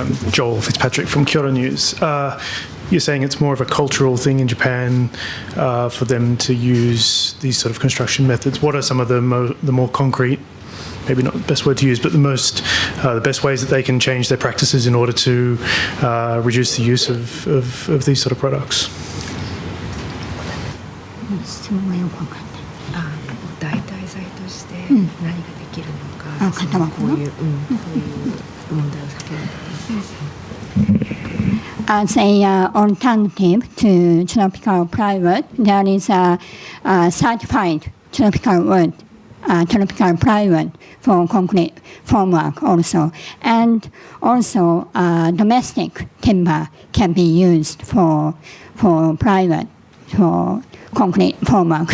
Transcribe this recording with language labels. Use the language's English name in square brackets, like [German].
[English] Joel Fitzpatrick from Kyoto News. You're saying it's more of a cultural thing in Japan for them to use these sort of construction methods. What are some of the more concrete, maybe not the best word to use, but the best ways that they can change their practices in order to reduce the use of these sort of products? [Japanese] 質問がよく分かんない。代替剤として何ができるのか、こういう問題を避ける。 [English] As a alternative to tropical plywood, there is a certified tropical wood, tropical plywood for concrete formwork also. And also domestic timber can be used for plywood, for concrete formwork.